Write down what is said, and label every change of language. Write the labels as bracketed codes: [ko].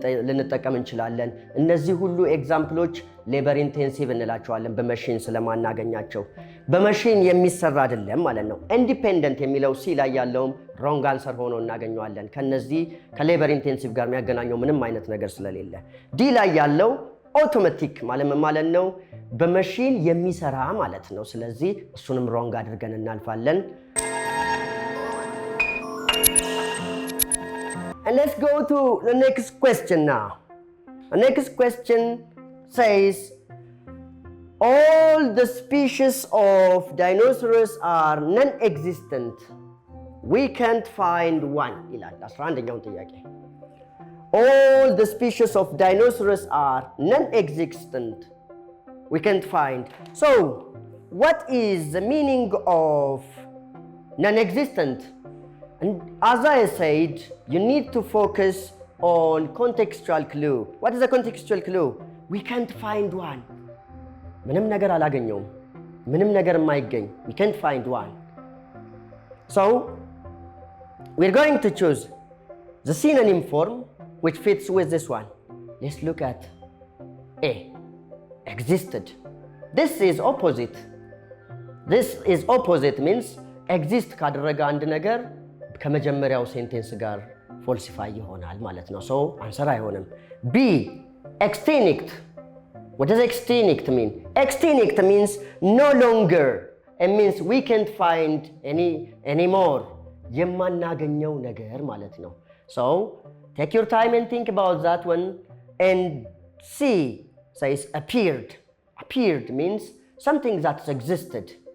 [am] ልንጠቀም እንችላለን። እነዚህ ሁሉ ኤግዛምፕሎች ሌበር ኢንቴንሲቭ እንላቸዋለን በመሽን ስለማናገኛቸው። በመሽን የሚሰራ አይደለም ማለት ነው። ኢንዲፔንደንት የሚለው ሲ ላይ ያለውም ሮንግ አንሰር ሆኖ እናገኘዋለን። ከነዚህ ከሌበር ኢንቴንሲቭ ጋር የሚያገናኘው ምንም አይነት ነገር ስለሌለ። ዲ ላይ ያለው አውቶማቲክ ማለት ነው፣ በመሽን የሚሰራ ማለት ነው። ስለዚህ እሱንም ሮንግ አድርገን እናልፋለን። [en] And let's go to the next question now. The next question says, all the species of dinosaurs are non-existent. We can't find one. [am] ይላል 11ኛው ጥያቄ። [en] All the species of dinosaurs are non-existent. We can't find. So, what is the meaning of non-existent? And as I said, you need to focus on contextual clue. What is the contextual clue? We can't find one. [am] ምንም ነገር አላገኘውም። ምንም ነገር የማይገኝ. [en] We can't find one. So, we're going to choose the synonym form which fits with this one. Let's look at A. Existed. This is opposite. This is opposite means exist [am] ካደረገ አንድ ነገር ከመጀመሪያው ሴንቴንስ ጋር ፎልሲፋይ ይሆናል ማለት ነው። አንሰር አይሆንም። B. [en] Extinct. What does extinct mean? Extinct means no longer. It means we can't find anymore. [am] የማናገኘው ነገር ማለት ነው። [en] Take your time and think about that one. And C says appeared. Appeared means something that existed.